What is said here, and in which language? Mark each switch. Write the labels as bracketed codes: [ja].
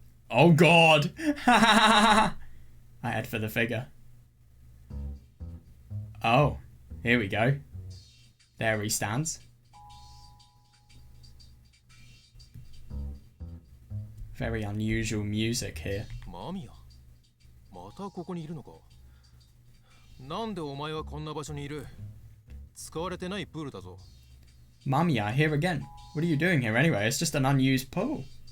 [en] Oh god! I head for the figure. Oh, here we go. There he stands. Very unusual music here. [ja] Mamiya? またここにいるのか? なんでお前はこんな場所にいる?使われてないプールだぞ. [en] Mamiya, here again. What are you doing here anyway? It's just an unused pool.